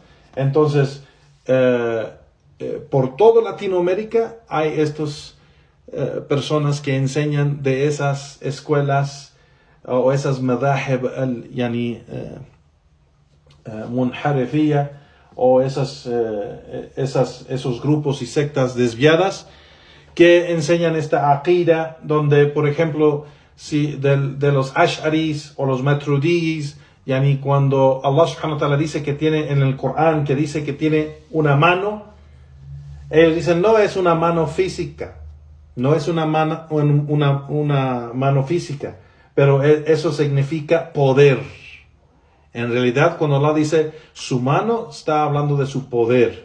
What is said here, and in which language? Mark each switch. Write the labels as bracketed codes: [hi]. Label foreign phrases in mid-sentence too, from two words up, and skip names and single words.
[es] Entonces, por toda Latinoamérica hay estas personas que enseñan de esas escuelas o esas [ar] مذاهب منحرفة, [es] o esos grupos y sectas desviadas que enseñan esta aqida, donde, por ejemplo, si de los ash'aris o los matrudis, cuando Allah [ar] سبحانه وتعالى [es] dice que tiene en el Corán, que dice que tiene una mano, ellos dicen no es una mano física, no es una mano física, pero eso significa poder. En realidad, cuando Allah dice su mano, está hablando de su poder.